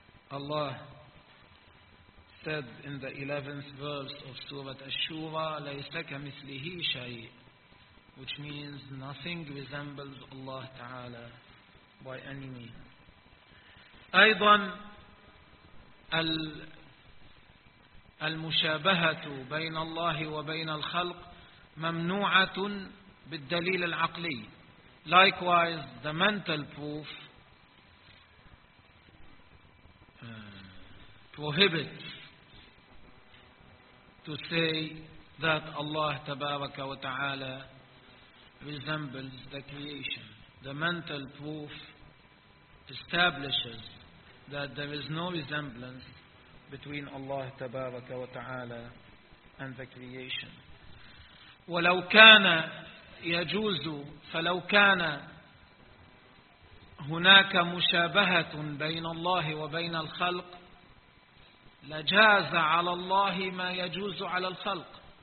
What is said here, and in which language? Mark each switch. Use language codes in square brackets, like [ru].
[en] Allah said in the 11th verse of Surah Ash-Shura, [ar] ليس كمثله شيء, [en] which means nothing resembles Allah Ta'ala by any means. [ar] أيضا المشابهة بين الله وبين الخلق ممنوعة بالدليل العقلي. [en] Likewise, the mental proof prohibits to say that Allah [ar] تبارك وتعالى [en] resembles the creation. The mental proof establishes that there is no resemblance between Allah [ar] تبارك وتعالى [en] and the creation. [ar] ولو كان يجوز, فلو كان هناك مشابهة بين الله وبين الخلق لجاز على الله ما يجوز على الخلق.